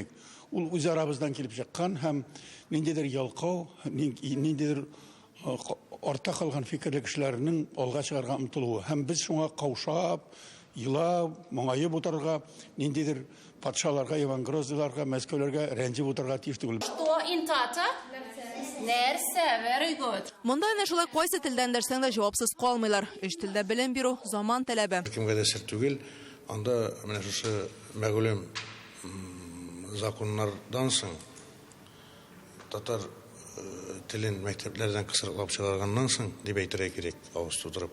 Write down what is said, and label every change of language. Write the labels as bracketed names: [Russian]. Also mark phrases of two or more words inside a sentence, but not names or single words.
[Tatar] Ул үз арабыздан килеп чыккан һәм ниндидер ялкау, ниндидер орта калган фикерле кешеләрнең алга чыгарга омтылуы. Һәм без шуңа каушап, елап, моңаеп утырырга, ниндидер патшаларга, евангрозларга, Мәскәүләргә рәнҗеп утырырга тиеш түгел. [English] Что in Tata? Нәрсә? Very good. [Tatar] Монда әнә шулай кайсы телдән дәрсәң дә җавапсыз калмыйлар. 3 телдә белем бирү заман таләбе. Кемгә дә сер түгел, анда менә шушы мәгълүм законнардан соң татар телен мәктәпләрдән кысырыклап чыгарганнан соң дип әйтергә кирәк, авыз тутырып.